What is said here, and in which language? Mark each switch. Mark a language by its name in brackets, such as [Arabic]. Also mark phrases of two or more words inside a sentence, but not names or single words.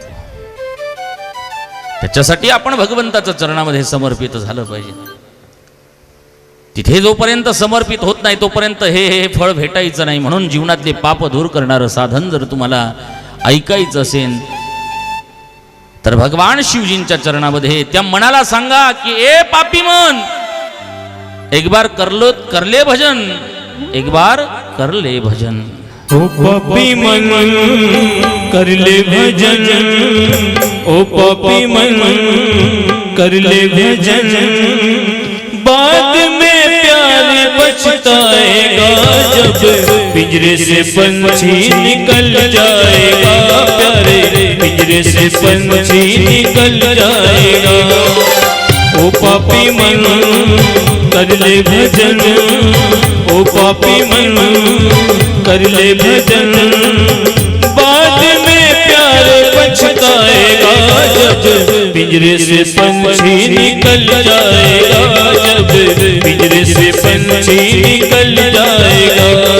[Marathi] त्याच्यासाठी आपण भगवंताच्या चरणामध्ये समर्पित झालं पाहिजे. तिथे जोपर्यंत समर्पित होत नाही तोपर्यंत हे फळ भेटायचं नाही. म्हणून जीवनातले पाप दूर करणारं साधन जर तुम्हाला ऐकायचं असेल तर भगवान शिवजींच्या चरणामध्ये त्या मनाला सांगा की [Hindi] ए पापी मन, एक बार करले भजन, एक बार करले भजन. ओ पापी मन कर ले भजन, ओ पापी मन कर ले भजन, बाद में प्यारे पछताएगा जब पिंजरे से पंछी निकल जाएगा, प्यारे पिंजरे से पंछी निकल जाएगा. ओ पापी मन कर ले भजन, ओ पापी मन कर ले भजन, बाद में प्यारे पछताएगा जब पिंजरे से पंछी निकल जाएगा, जब पिंजरे से पंछी निकल जाएगा.